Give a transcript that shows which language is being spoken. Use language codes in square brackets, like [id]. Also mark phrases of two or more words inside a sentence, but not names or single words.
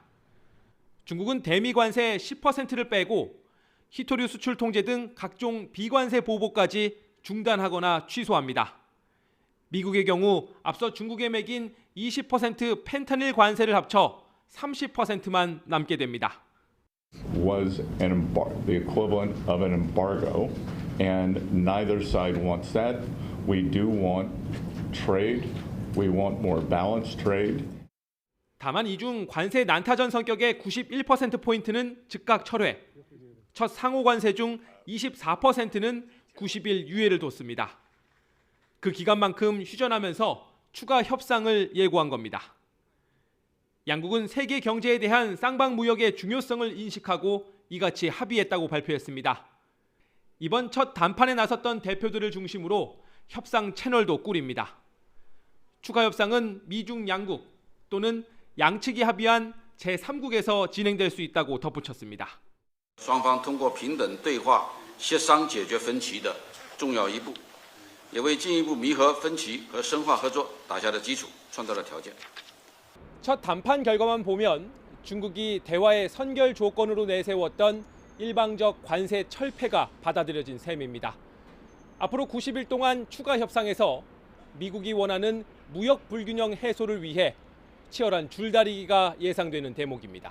[ko] 중국은 대미 관세 10%를 빼고 히토류 수출 통제 등 각종 비관세 보복까지 중단하거나 취소합니다. 미국의 경우 앞서 중국에 매긴 20% 펜타닐 관세를 합쳐 30%만 남게 됩니다. [en] Was the equivalent of an embargo, and neither side wants that. We do want trade. We want more balanced trade. [ko] 다만 이중 관세 난타전 성격의 91%포인트는 즉각 철회. 첫 상호 관세 중 24%는 90일 유예를 뒀습니다. 그 기간만큼 휴전하면서 추가 협상을 예고한 겁니다. 양국은 세계 경제에 대한 쌍방 무역의 중요성을 인식하고 이같이 합의했다고 발표했습니다. 이번 첫 담판에 나섰던 대표들을 중심으로 협상 채널도 꾸립니다. 추가 협상은 미중 양국 또는 양측이 합의한 제3국에서 진행될 수 있다고 덧붙였습니다. [zh] 双方通过平等对话协商解决分歧的重要一步，也为进一步弥合分歧和深化合作打下了基础，创造了条件。 [ko] 첫 담판 결과만 보면 중국이 대화의 선결 조건으로 내세웠던 일방적 관세 철폐가 받아들여진 셈입니다. 앞으로 90일 동안 추가 협상에서 미국이 원하는 무역 불균형 해소를 위해 치열한 줄다리기가 예상되는 대목입니다.